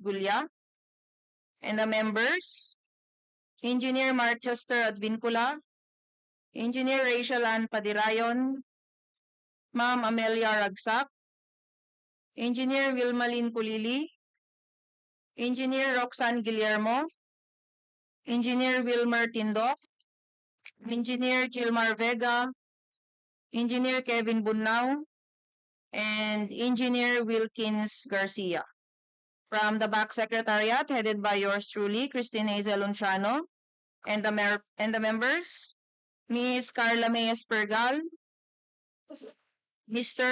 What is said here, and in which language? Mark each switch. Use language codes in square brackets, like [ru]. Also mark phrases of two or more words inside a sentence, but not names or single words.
[en] Gulya, and the members, Engineer Marchester Advincula, Engineer Rachel Ann Padirayon, Ma'am Amelia Ragsak, Engineer Wilmalin Pulili, Engineer Roxanne Guillermo, Engineer Wilmer Tindok, Engineer Gilmar Vega, Engineer Kevin Bunao, and Engineer Wilkins Garcia. From the back secretariat, headed by yours truly, Christine Hazel Lunciano, and the members, Ms. Carla Mayes Pergal, Mr.